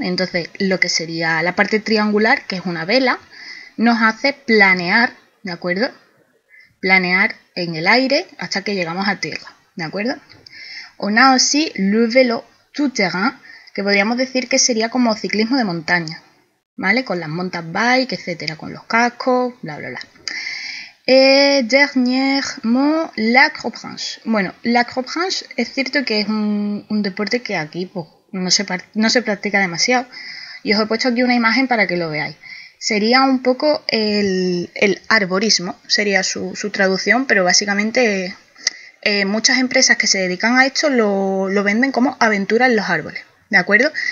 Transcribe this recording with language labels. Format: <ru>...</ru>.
<es>Entonces lo que sería la parte triangular, que es una vela, nos hace planear, ¿de acuerdo? Planear en el aire hasta que llegamos a tierra, ¿de acuerdo?</es> <fr>On a aussi le vélo tout-terrain,</fr> <es>que podríamos decir que sería como ciclismo de montaña, ¿vale? Con las mountain bike, etcétera, con los cascos, bla, bla, bla.</es> <fr>Et dernièrement, l'acrobranche.</fr> <es>Bueno, l'acrobranche es cierto que es un deporte que aquí pues, no se practica demasiado. Y os he puesto aquí una imagen para que lo veáis. sería un poco el arborismo, sería su traducción, pero básicamente muchas empresas que se dedican a esto lo venden como aventura en los árboles, ¿de acuerdo?</es>